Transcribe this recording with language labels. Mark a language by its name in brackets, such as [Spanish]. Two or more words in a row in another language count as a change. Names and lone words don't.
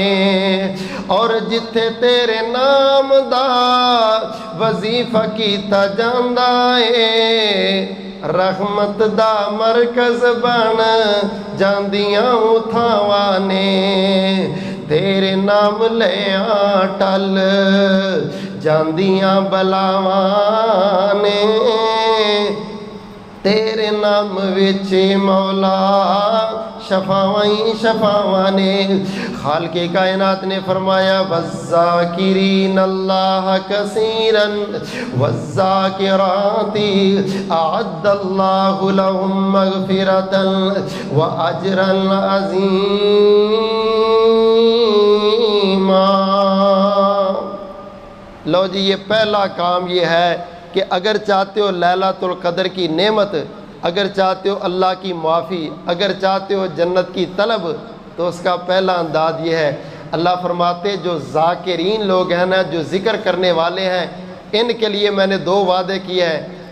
[Punjabi] اور جتھے تیرے نام دا وظیفہ کیتا جاندا ہے، رحمت دا مرکز بن جاندیاں تھاواں نے، تیرے نام لے ٹل جاندیاں بلاواں نے، تیرے نام وچ مولا شفاواں ہی شفاواں نے. [Urdu] خالق کائنات نے فرمایا [Arabic] والذاكرين الله كثيرا والذاكرات أعد الله لهم مغفرة و أجرا عظيما. [Urdu] لو جی، یہ پہلا کام یہ ہے کہ اگر چاہتے ہو لیلۃ القدر کی نعمت، اگر چاہتے ہو اللہ کی معافی، اگر چاہتے ہو جنت کی طلب، تو اس کا پہلا انداز یہ ہے. اللہ فرماتے جو ذاکرین لوگ ہیں نا، جو ذکر کرنے والے ہیں، ان کے لیے میں نے 2 وعدے کیے ہیں.